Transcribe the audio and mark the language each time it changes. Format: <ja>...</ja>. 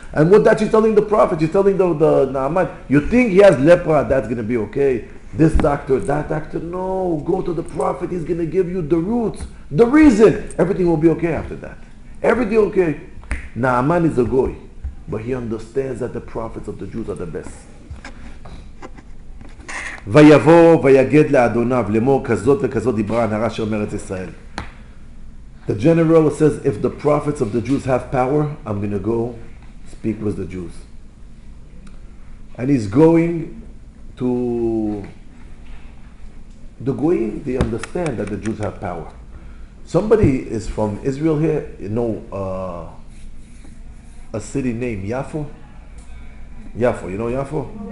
<en>And what that she's telling the Prophet, she's telling the Naaman, you think he has lepra, that's going to be okay. This doctor, that doctor, no. Go to the Prophet. He's going to give you the roots, the reason. Everything will be okay after that. Everything okay. Naaman is a goy, but he understands that the prophets of the Jews are the best.</en> <he>ויבוא ויגד לאדוניו לאמור כזאת וכזאת דיברה הנערה אשר מארץ ישראל.</he> <en>The general says, if the prophets of the Jews have power, I'm going to go speak with the Jews. And he's going to the Goyim. They understand that the Jews have power. Somebody is from Israel here, you know, a city named Yafo. Yafo, you know Yafo?</en>